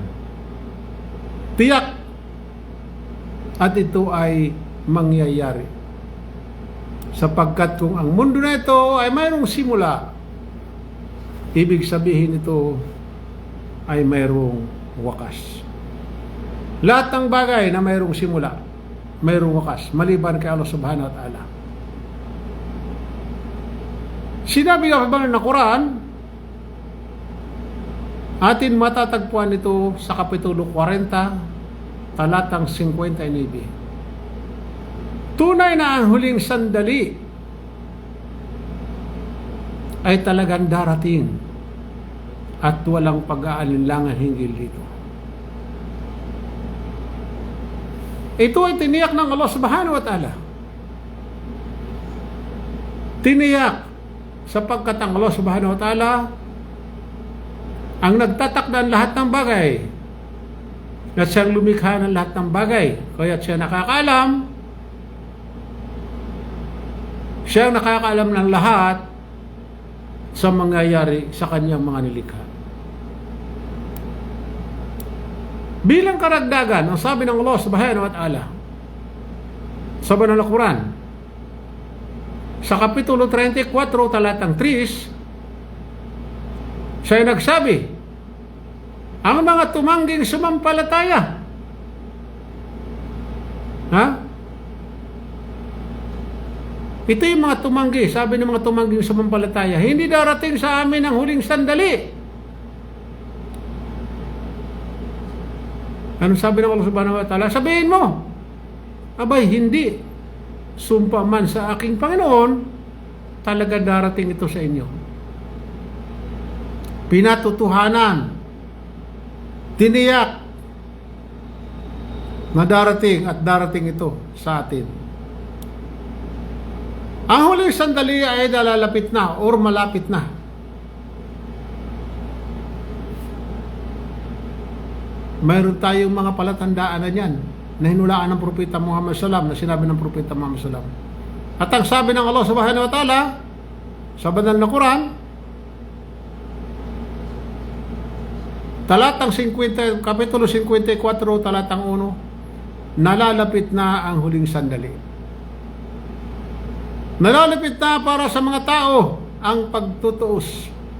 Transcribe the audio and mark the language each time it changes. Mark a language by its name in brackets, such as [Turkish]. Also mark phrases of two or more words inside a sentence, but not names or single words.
[Filipino] Tiyak at ito ay mangyayari. Sapagkat kung ang mundo na ito ay mayroong simula, ibig sabihin ito ay mayroong wakas. Lahat ng bagay na mayroong simula, mayroong wakas, maliban kay Allah [Arabic] سبحانه وتعالى. [Filipino] Sinabi nga ba ng Quran, atin matatagpuan ito sa Kapitulo 40, talatang 59. Tunay na ang huling sandali ay talagang darating at walang pag-aalinlangan hinggil dito. Ito ay tiniyak ng Allah [Arabic] سبحانه وتعالى. [Filipino] Tiniyak sapagkat ang Allah [Arabic] سبحانه وتعالى [Filipino] ang nagtatakda ng lahat ng bagay at siyang lumikha ng lahat ng bagay, kaya siya nakakaalam. Siya ang nakakaalam ng lahat sa mangyayari sa kanyang mga nilikha. Bilang karagdagan, ang sabi ng Allah [Arabic] سبحانه وتعالى [Filipino] sa banal na Quran, sa Kapitulo 34, talatang 3, siya ay nagsabi, ang mga tumangging sumampalataya, ito yung mga tumanggi, sabi ng mga tumangging sumampalataya, hindi darating sa amin ang huling sandali. Ano sabi ng Allah [Arabic] سبحانه وتعالى? [Filipino] Sabihin mo, abay hindi, sumpa man sa aking Panginoon, talaga darating ito sa inyo. Pinatutuhanan, tiniyak na darating at darating ito sa atin. Ang huling sandali ay nalalapit na or malapit na. Mayroon tayong mga palatandaan na yan na hinulaan ng Propeta Muhammad SAW, na sinabi ng Propeta Muhammad SAW. At ang sabi ng Allah [Arabic] سبحانه وتعالى [Filipino] sa banal na Quran, talatang 50, Kapitulo 54, talatang 1, nalalapit na ang huling sandali. Nalalapit na para sa mga tao ang pagtutuos.